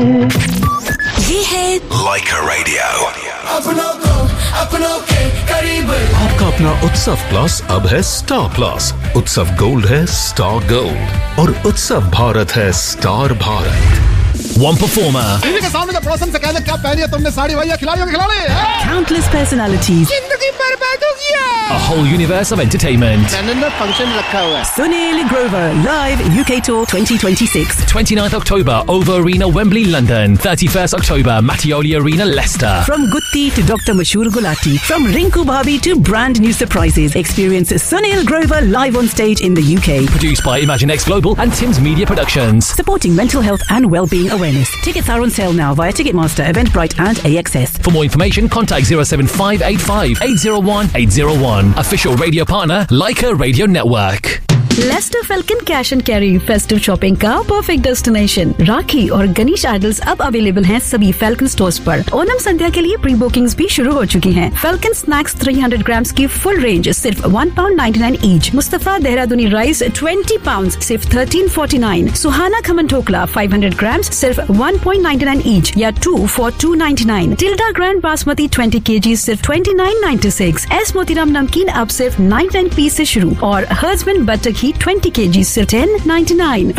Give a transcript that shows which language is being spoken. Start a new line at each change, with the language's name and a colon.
Hindi: ये है Like a Radio. आपका अपना उत्सव प्लस अब है स्टार प्लस. उत्सव गोल्ड है स्टार गोल्ड और उत्सव भारत है स्टार भारत.
English: One performer.
Hindi: इसी के सामने का प्रोसेस क्या है? क्या पहनी है तुमने साड़ी भैया? खिलाड़ियों के खिलाड़ी.
English: Countless personalities.
Hindi: जिंदगी बर्बाद हो गया.
English: A whole universe of entertainment.
Hindi: नन्नन function रखा हुआ है.
English: Sunil Grover live UK tour 2026. 29th October Ova Arena Wembley London. 31st October Mattioli Arena Leicester. From Gutti to Dr. Mashur Gulati. From Rinku Bhabhi to brand new surprises. Experience Sunil Grover live on stage in the UK. Produced by ImagineX Global and Tim's Media Productions. Supporting mental health and well-being. Awareness. Tickets are on sale now via Ticketmaster, Eventbrite and AXS. For more information, contact 07585 801 801. Official radio partner, Leica Radio Network. Leicester Falcon Cash and Carry Festive Shopping
Hindi: का
English: Perfect Destination.
Hindi: राखी और Ganesh idols अब available हैं सभी Falcon Stores पर. ओनम संध्या के लिए pre bookings भी शुरू हो चुकी हैं. Falcon Snacks 300 grams की फुल रेंज सिर्फ £1.99 each. मुस्तफा देहरादूनी राइस 20 pounds सिर्फ 13.49. सुहाना खमन ढोकला 500 grams सिर्फ £1.99 each या 2 for £2.99. Tilde grand basmati 20 kg सिर्फ £29.96. एस मोतीराम नमकीन अब सिर्फ 99p से शुरू और हर्जमन बटर 20 kg still 10.99.